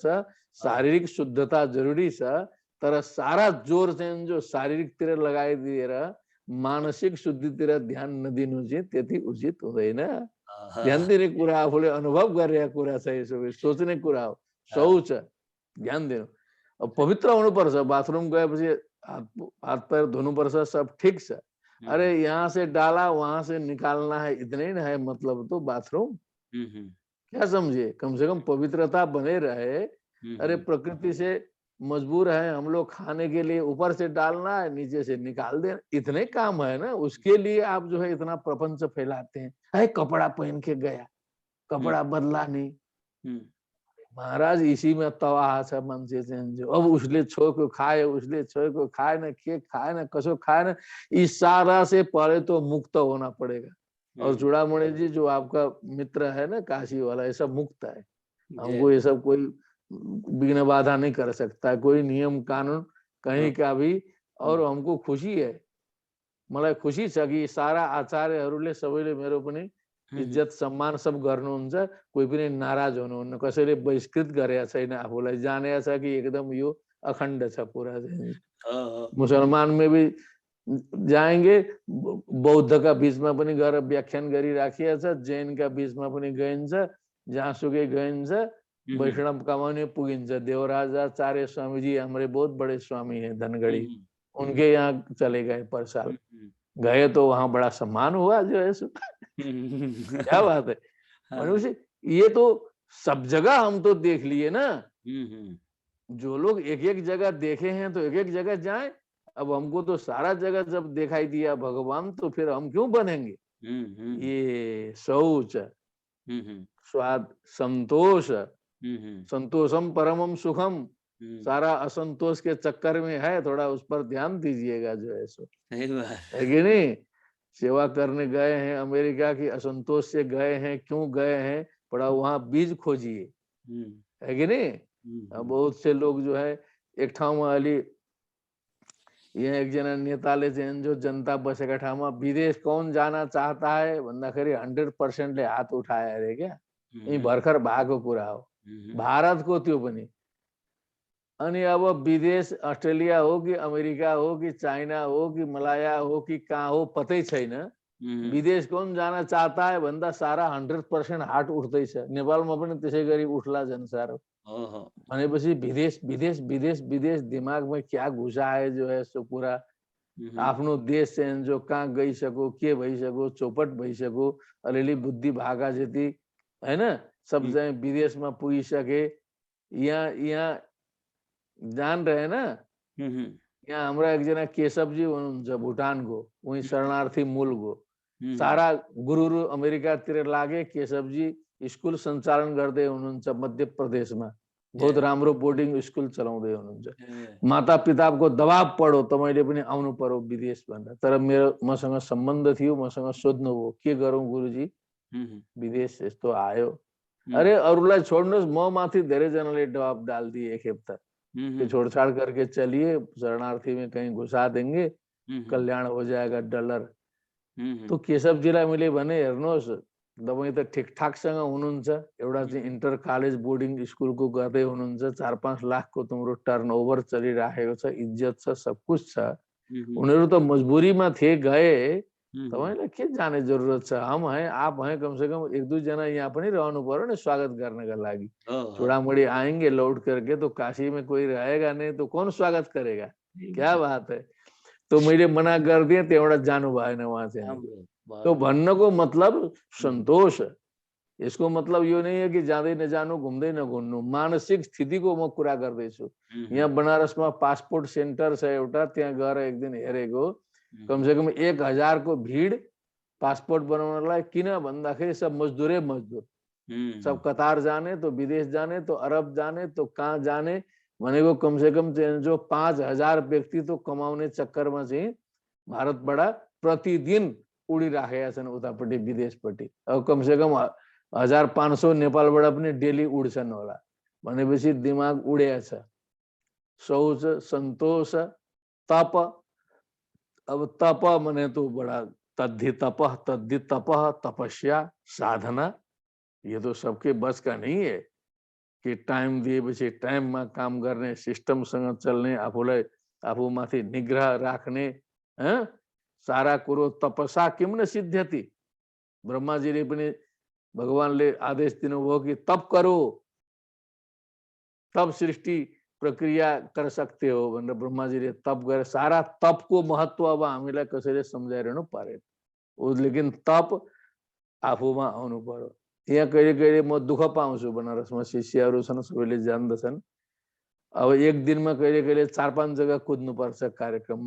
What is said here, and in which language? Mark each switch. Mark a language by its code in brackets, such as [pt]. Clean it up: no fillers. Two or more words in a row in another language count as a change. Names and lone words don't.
[ne] शारीरिक शुद्धता जरुरी छ, तर सारा जोर चाहिँ जो शारीरिकतिर लगाइदिएर मानसिक शुद्धितिर ध्यान नदिनु चाहिँ त्यति उचित हुँदैन। ध्यान दिने कुरा आफूले अनुभव गरेको कुरा छ, यसो सोच्ने कुरा हो। शौच ध्यान देनु अब पवित्र हुनुपर्छ बाथरूम गएपछि हाथ पैर धुनुपर्छ सब ठीक छ [hi] अरे यहाँ से डाला वहां से निकालना है इतना ही ना है मतलब तो बाथरूम क्या समझे कम से कम पवित्रता बने रहे अरे प्रकृति से मजबूर है हम लोग खाने के लिए ऊपर से डालना है नीचे से निकाल देना इतने काम है ना उसके लिए आप जो है इतना प्रपंच फैलाते हैं अरे कपड़ा पहन के गया कपड़ा बदला नहीं महाराज इसी में [ne] तवाह छ मान्छे चाहिँ जो अब उसले छोएको खायो उसले छोएको खाएन के खाएन कसो खाएन [hi] इस सारा से पहले तो मुक्त होना पड़ेगा और चूड़ामणि जी जो आपका मित्र है ना काशी वाला ये सब मुक्त है हमको ये सब कोई विघ्न बाधा नहीं कर सकता कोई नियम कानून कहीं का भी और हमको खुशी है [ne] मलाई खुशी छ कि सारा आचार्यहरूले सबैले मेरो पनि इज्जत सम्मान सब गर्नुहुन्छ कोही पनि नाराज हुनुहुन्न कसैले बहिष्कृत गरेका छैन आफूलाई जानेको छ कि एकदम यो अखण्ड छ [hi] पुरा मुसलमान में भी जाएंगे बौद्ध का [ne] बीच में पनि गएर व्याख्यान गरिराखिएको छ जैन का बीच में पनि गइन्छ जहाँसुकै गइन्छ वैष्णव का पनि पुगिन्छ [hi] देवराजाचार्य स्वामी जी हमारे बहुत बड़े स्वामी हैं धनगढ़ी उनके यहाँ चले गए पर साल गए तो वहां बड़ा सम्मान हुआ जो है क्या बात है मनुष्य ये तो सब जगह हम तो देख लिए ना जो लोग एक एक जगह देखे हैं तो एक एक जगह जाएं अब हमको तो सारा जगह जब दिखाई दिया भगवान तो फिर हम क्यों बनेंगे ये शौच स्वाद संतोष संतोषम परमम सुखम सारा असंतोष के चक्कर में है थोड़ा उस पर ध्यान दीजिएगा जो है सो है कि नहीं सेवा करने गए हैं अमेरिका की असंतोष से गए हैं क्यों गए हैं थोड़ा वहां बीज खोजिए है कि नहीं बहुत से लोग जो है [ne] एक ठाउँ [hi] में अलि [ne] यहाँ एकजना नेताले चाहिँ जो जनता बसेका ठाउँमा [hi] विदेश कौन जाना चाहता है [ne] भन्दाखेरि 100% हात उठाए [hi] अरे क्या यही [ne] भर्खर भएको कुरा हो भारतको त्यो पनि अनि अब विदेश अस्ट्रेलिया हो कि अमेरिका हो कि चाइना हो कि मलाया हो कि कहाँ हो पतै छैन [hi] विदेश कौन जाना चाहता है [ne] भन्दा सारा 100% हात उठ्दैछ नेपालमा पनि त्यसै गरी उठ्ला जनसार भनेपछि विदेश विदेश विदेश विदेश [hi] दिमाग में क्या घुसा है जो है सो पूरा [ne] आफ्नो देश चाहिँ जो कहाँ गइसक्यो के भइसक्यो चौपट भइसक्यो अलिअलि बुद्धि भागा जति हैन सब चाहिँ विदेशमा पुगिसके [hi] यहाँ जान रहे ना यहाँ हमारा [ne] एकजना केशव जी हुनुहुन्छ भुटानको वही शरणार्थी मूलको सारा गुरुहरू अमेरिकातिर लागे केशव जी स्कूल सञ्चालन गर्दै हुनुहुन्छ मध्य प्रदेशमा बहुत राम्रो बोर्डिङ स्कूल चलाउँदै हुनुहुन्छ माता पिताको दबाब पढो तपाईले पनि आउनु पर्यो विदेश भनेर तर मेरो मसँग सम्बन्ध थियो मसँग सोध्नु भयो के गरौँ गुरुजी विदेश यस्तो आयो अरे अरूलाई छोड्नुहोस् म माथि धेरै जनाले दबाब डालदिए एक खेप त कि [hi] छोड़छाड़ करके चलिए शरणार्थी में कहीं घुसा देंगे कल्याण हो जाएगा डलर [ne] तो केशव जीलाई मैले भने हेर्नुहोस् तपाईं त ठिकठाकसँग हुनुहुन्छ एउटा चाहिँ इन्टर कलेज बोर्डिङ स्कुलको गर्दै हुनुहुन्छ 4-5 लाखको तिम्रो टर्नओभर चलिराखेको छ इज्जत छ सब कुछ छ उनीहरू त मजबुरीमा थिए गए तपाईलाई के जाने जरुरत छ [hi] हम हैं आप हैं कम से कम [ne] 1-2 जना यहाँ पनि रहनु पर्यो नि स्वागत गर्नका लागि [hi] चूड़ामणि आएंगे लौट करके तो काशी में कोई रहेगा नहीं तो कौन स्वागत करेगा क्या बात है तो [ne] मैले मना कर दिए त्यौडा जानु भएन [hi] वहां से तो [ne] भन्नको मतलब संतोष यसको मतलब यो [hi] नहीं है कि [ne] जाँदै नजानु घुम्दै नघुम्नु मानसिक स्थितिको म कुरा गर्दैछु यहाँ बनारसमा पासपोर्ट सेन्टर छ एउटा त्यहाँ गएर एक दिन हेरेको [hi] कम से कम [ne] 1000 को भीड़ पासपोर्ट बनाउनलाई किन भन्दाखेरि सब मजदुरै मजदुर सब कतार जाने तो विदेश जाने तो अरब जाने तो कहाँ जाने भनेको [hi] कम से कम [ne] जो 5000 व्यक्ति तो कमाउने चक्करमा चाहिँ भारतबाट प्रतिदिन उडिराखेका छन् उतापट्टि विदेशपट्टि अब [hi] कम से कम [ne] 1500 नेपालबाट पनि डेली उड्छन् होला भनेपछि दिमाग उडेको छ [hi] शौच संतोष तप अब तप मने तो बड़ा तद्धि तपः तपस्या साधना ये तो सबके बस का नहीं है कि [ne] टाइम दिएपछि टाइममा काम गर्ने सिस्टमसँग चल्ने आफूलाई आफूमाथि निग्रह राख्ने सारा कुरो [sa] तपसा किम न सिद्ध्यति [ne] ब्रह्माजीले पनि भगवानले आदेश दिनुभयो कि [hi] तप करो तब सृष्टि प्रक्रिया कर सकते हो [ne] भनेर ब्रह्माजीले तप गरे। सारा तपको महत्व अब हामीलाई कसैले सम्झाइरहनु परेन। लेकिन तप आफूमा आउनु पर्यो। यहाँ कहिले कहिले म दुःख पाउँछु, बनारसमा शिष्यहरू छन्, सबैले जान्दछन्। अब एक दिनमा कहिले कहिले 4-5 जग्गा कुद्नु पर्छ कार्यक्रममा।